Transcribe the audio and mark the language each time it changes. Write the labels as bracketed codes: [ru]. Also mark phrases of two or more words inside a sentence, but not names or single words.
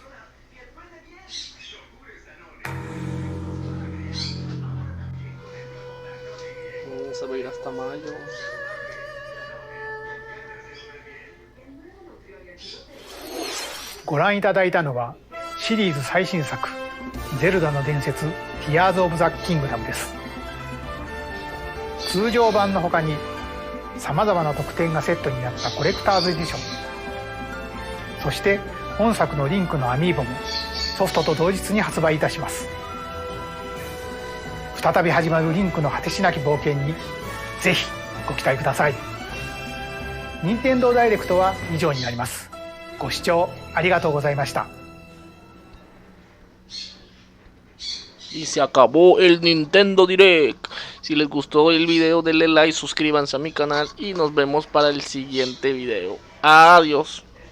[es] Se va a ir hasta mayo. [ja] ご覧いただいたのはシリーズ最新作「ゼルダの伝説ティアーズ・オブ・ザ・キングダム」です。通常版の他にさまざまな特典がセットになったコレクターズエディション、そして本作のリンクのアミーボもソフトと同日に発売いたします。再び始まるリンクの果てしなき冒険にぜひご期待ください。任天堂ダイレクトは以上になります。ご視聴ありがとうございました。 [es] Y se acabó el Nintendo Direct. Si les gustó el video denle like, suscríbanse a mi canal y nos vemos para el siguiente video. Adiós.